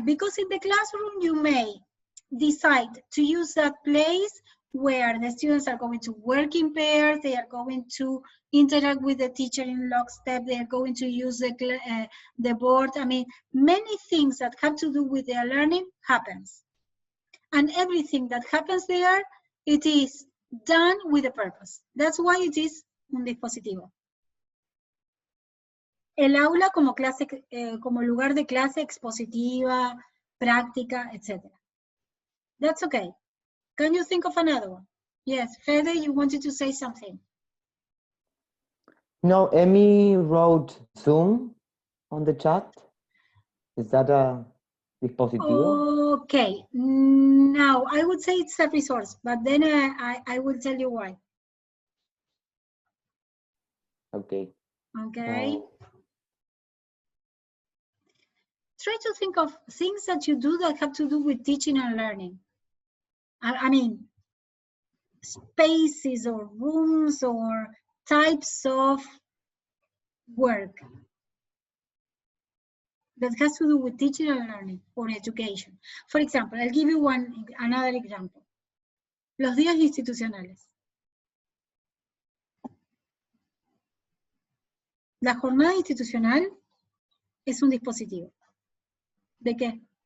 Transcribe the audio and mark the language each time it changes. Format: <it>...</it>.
<en>Because in the classroom you may decide to use that place where the students are going to work in pairs, they are going to interact with the teacher in lockstep, they are going to use the board. I mean, many things that have to do with their learning happens. And everything that happens there, it is done with a purpose. That's why it is</en> <es>un dispositivo. El aula como clase, como lugar de clase expositiva, práctica, etc.</es> <en>That's okay. Can you think of another one? Yes, Fede, you wanted to say something. No, Emmy wrote Zoom on the chat. Is that a dispositivo? Okay, now I would say it's a resource, but then I will tell you why. Okay. Okay. Oh. Try to think of things that you do that have to do with teaching and learning. I mean, spaces or rooms or types of work that has to do with teaching and learning or education. For example, I'll give you another example.</en> <es>Los días institucionales. La jornada institucional es un dispositivo. ¿De qué?</es>